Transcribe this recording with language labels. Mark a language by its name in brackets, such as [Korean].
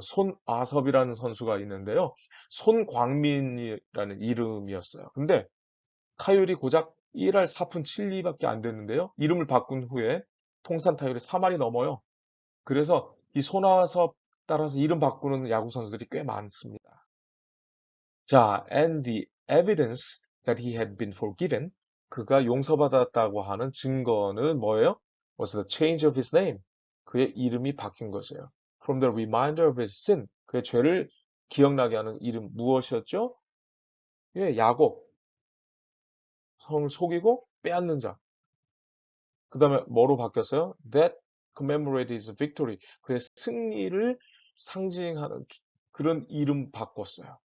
[Korean] 손아섭이라는 선수가 있는데요. 손광민이라는 이름이었어요. 근데 타율이 고작 1할 4푼 7리밖에 안 됐는데요. 이름을 바꾼 후에 통산 타율이 3할이 넘어요. 그래서 이 손아섭 따라서 이름 바꾸는 야구 선수들이 꽤 많습니다. [English] 자, and the evidence that he had been forgiven, [Korean] 그가 용서받았다고 하는 증거는 뭐예요? [English] Was the change of his name. [Korean] 그의 이름이 바뀐 것이에요. [English] From the reminder of his sin, [Korean] 그의 죄를 기억나게 하는 이름 무엇이었죠? 예, 야곱, 성을 속이고 빼앗는 자. 그 다음에 뭐로 바뀌었어요? [English] That commemorated his victory, [Korean] 그의 승리를 상징하는 그런 이름 바꿨어요.